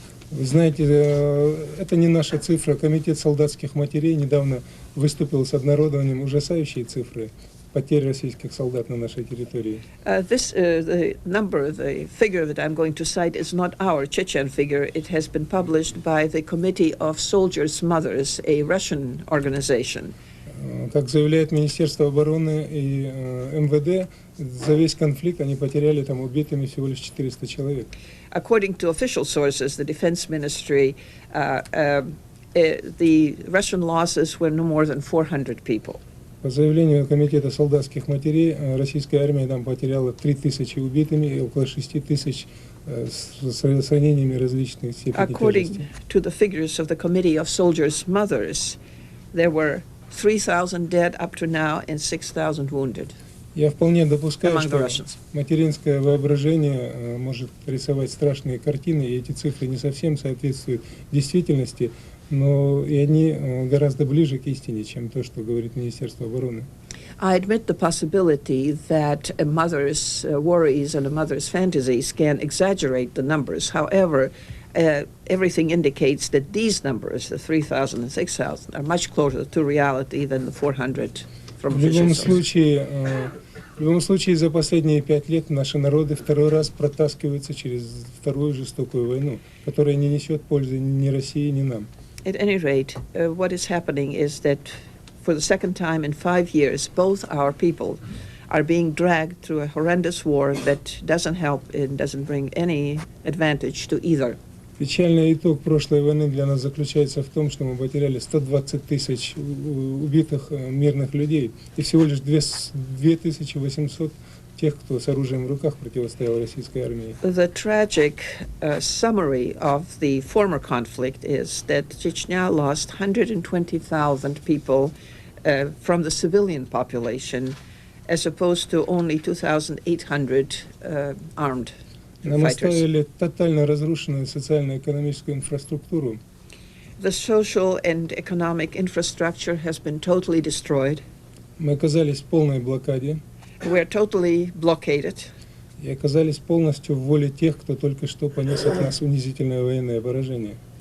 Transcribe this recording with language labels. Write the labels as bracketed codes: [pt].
[ru] Вы знаете, это не наша цифра. Комитет солдатских матерей недавно выступил с обнародованием ужасающей цифры потерь российских солдат на нашей территории. [en] The number, the figure that I'm going to cite is not our Chechen figure. It has been published by the Committee of Soldiers' Mothers, a Russian organization. [ru] Как заявляет Министерство обороны и МВД, за весь конфликт они потеряли там убитыми всего лишь 400 человек. [en] According to official sources, the Defense Ministry, the Russian losses were no more than 400 people. [ru] По заявлению Комитета солдатских матерей, российская армия там потеряла 3000 убитыми и около 6000 с ранениями различных степеней тяжести. [en] According to the figures of the Committee of Soldiers' Mothers, there were 3,000 dead up to now and 6,000 wounded. [ru] Я вполне допускаю, [en] Among the [ru] что [en] Russians. [ru] материнское воображение может рисовать страшные картины, и эти цифры не совсем соответствуют действительности, но и они гораздо ближе к истине, чем то, что говорит Министерство обороны. [en] I admit the possibility that a mother's worries and a mother's fantasies can exaggerate the numbers. However, everything indicates that these numbers, the 3,000 and 6,000, are much closer to reality than the 400 from official sources. [ru] В любом случае, за последние 5 лет наши народы второй раз протаскиваются через вторую жестокую войну, которая не несет пользы ни России, ни нам. [en] At any rate, what is happening is that for the second time in 5 years, both our people are being dragged through a horrendous war that doesn't help and doesn't bring any advantage to either. [ru] Печальный итог прошлой войны для нас заключается в том, что мы потеряли 120 тысяч убитых мирных людей и всего лишь 2800 тех, кто с оружием в руках противостоял российской армии. [en] The tragic summary of the former conflict is that Chechnya lost 120,000 people from the civilian population, as opposed to only 2,800 armed [ru] Нам [en] fighters. [ru] оставили тотально разрушенную социально-экономическую инфраструктуру. [en] The social and economic infrastructure has been totally destroyed. [ru] Мы оказались в полной блокаде [en] We're totally blockaded. [ru] и оказались полностью в воле тех, кто только что понес от нас унизительное военное поражение.